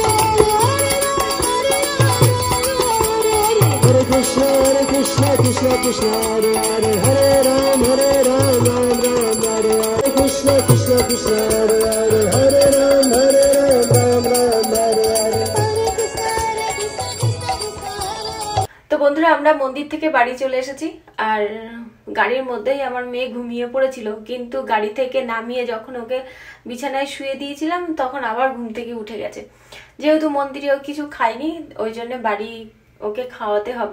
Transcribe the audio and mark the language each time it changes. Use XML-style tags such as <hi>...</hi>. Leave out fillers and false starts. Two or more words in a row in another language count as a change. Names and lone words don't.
<sa>Hare Krishna Krishna Hare Hare Hare Ram Ram Ram Hare Hare Krishna Krishna Krishna Hare Hare Hare Ram Ram Ram Hare Hare।</sa> <bn>তো বন্ধুরা আমরা মন্দির থেকে বাড়ি চলে এসেছি, আর গাড়ির মধ্যেই আমার মেয়ে ঘুমিয়ে পড়েছিল, কিন্তু গাড়ি থেকে নামিয়ে যখন ওকে বিছানায় শুয়ে দিয়েছিলাম তখন আবার ঘুম থেকে উঠে গেছে। যেহেতু মন্দিরেও কিছু খায়নি, ওই জন্য বাড়ি ওকে খাওয়াতে হবে।</bn>